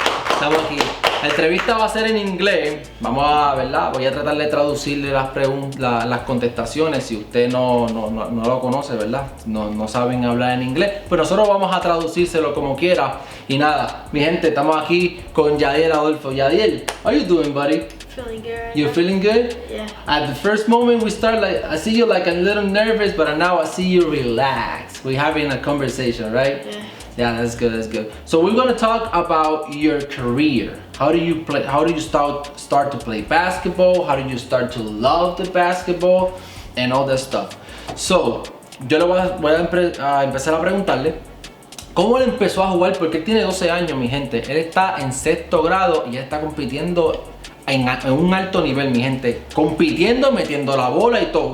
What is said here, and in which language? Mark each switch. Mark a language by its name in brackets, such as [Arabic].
[Spanish] Estamos aquí. La entrevista va a ser en inglés. Vamos a, ¿verdad? Voy a tratar de traducirle las contestaciones. Si usted no lo conoce, ¿verdad? No saben hablar en inglés, pues nosotros vamos a traducírselo como quiera. Y nada, mi gente, estamos aquí con Yadiel Adolph. [English] Yadiel, how you doing, buddy? Feeling good right You now. feeling good? Yeah. At the first moment we start, like I see you like a little nervous, but now I see you relaxed. We're having a conversation, right? Yeah. Yeah, that's good. So we're gonna talk about your career. How do you play? How do you start to play basketball? How do you start to love the basketball and all that stuff? [Spanish] So yo le voy a empezar a preguntarle cómo él empezó a jugar, porque él tiene 12 años, mi gente. Él está en sexto grado y él está compitiendo en un alto nivel, mi gente, compitiendo, metiendo la bola y todo.